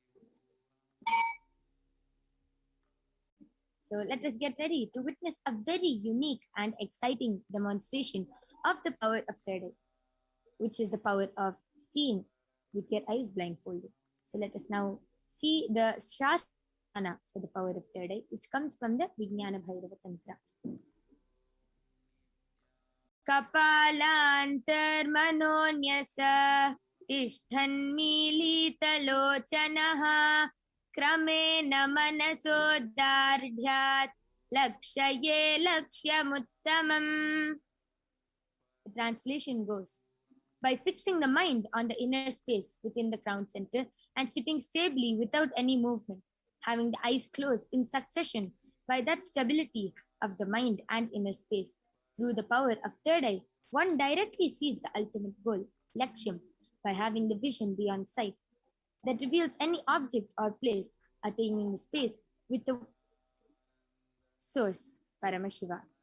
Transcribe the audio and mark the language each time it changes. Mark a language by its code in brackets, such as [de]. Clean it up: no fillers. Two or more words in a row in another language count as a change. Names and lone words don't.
[en] So let us get ready to witness a very unique and exciting demonstration of the power of third eye, which is the power of seeing with your eyes blindfolded. So let us now see the Shastra for the power of third eye, which comes from the Vijnana Bhairava Tantra. [sa] Kapalantar manonyasa tishthanmilitalochanaha Kramena manasodardhyat lakshaye lakshyamuttamam. [en] The translation goes, by fixing the mind on the inner space within the crown center and sitting stably without any movement, having the eyes closed in succession, by that stability of the mind and inner space, through the power of third eye, one directly sees the ultimate goal, lakshyam, by having the vision beyond sight that reveals any object or place attaining the space with the source, Paramashiva.